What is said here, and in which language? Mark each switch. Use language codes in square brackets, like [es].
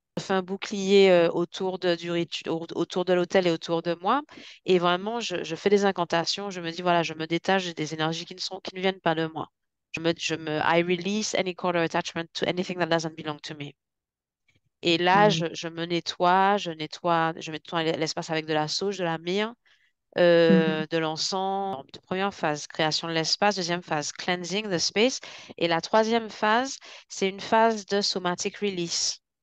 [fr] Je fais un bouclier autour autour de l'hôtel et autour de moi. Et vraiment, je fais des incantations. Je me dis, voilà, je me détache des énergies qui ne viennent pas de moi. [en] I release any cord or attachment to anything that doesn't belong to me. [fr] Et là, Mhm. je me je nettoie l'espace avec de la sauge, de la myrrhe, Mhm. de l'encens. De première phase, création de l'espace. Deuxième phase, [en] cleansing the space. [fr] Et la troisième phase, c'est une phase de somatic release.